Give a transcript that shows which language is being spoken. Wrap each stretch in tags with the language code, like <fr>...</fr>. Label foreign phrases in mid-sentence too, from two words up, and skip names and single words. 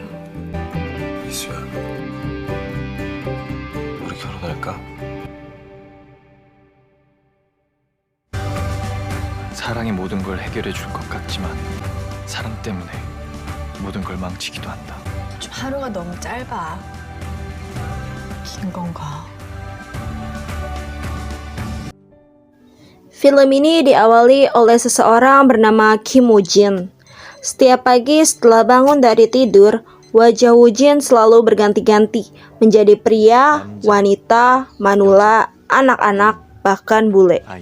<ko>이수야, 우리 결혼할까? 사랑이 모든 걸 해결해 줄 것 같지만 사랑 때문에 모든 걸 망치기도 한다. 좀 하루가 너무 짧아. 긴 건가?</ko> <id>Film ini diawali oleh seseorang bernama Kim Woo Jin. Setiap pagi setelah bangun dari tidur, wajah Woo Jin selalu berganti-ganti menjadi pria, wanita, manula, anak-anak, bahkan bule.</id>